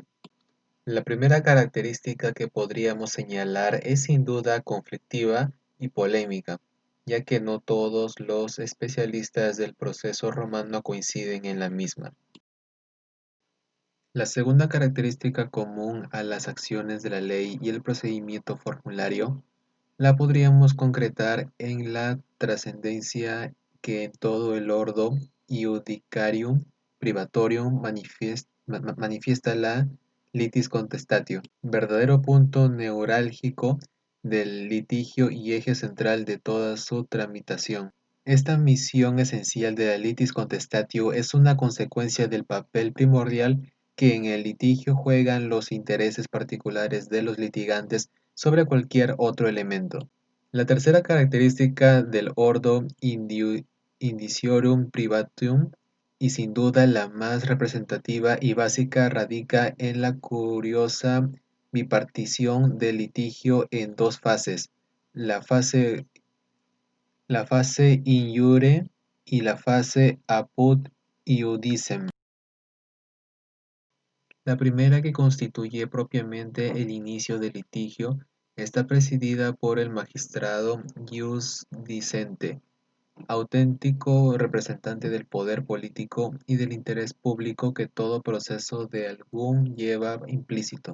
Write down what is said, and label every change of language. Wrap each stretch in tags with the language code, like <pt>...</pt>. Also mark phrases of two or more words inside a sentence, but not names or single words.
<es>La primera característica que podríamos señalar es sin duda conflictiva y polémica, ya que no todos los especialistas del proceso romano coinciden en la misma. La segunda característica común a las acciones de la ley y el procedimiento formulario la podríamos concretar en la trascendencia que en todo el</es> <la>ordo iudicarium privatorium</la> <es>manifiesta la</es> <la>litis contestatio,</la> <es>verdadero punto neurálgico del litigio y eje central de toda su tramitación. Esta misión esencial de la</es> <la>litis contestatio</la> <es>es una consecuencia del papel primordial que en el litigio juegan los intereses particulares de los litigantes sobre cualquier otro elemento. La tercera característica del</es> <la>ordo indiciorum privatum,</la> <es>y sin duda la más representativa y básica, radica en la curiosa bipartición del litigio en dos fases: la fase la fase</es> <la>in iure</la> <es>y la fase</es> <la>apud iudicem.</la> <es>La primera, que constituye propiamente el inicio del litigio, está presidida por el magistrado</es> <la>ius dicente,</la> <es>auténtico representante del poder político y del interés público que todo proceso de algún lleva implícito.</es>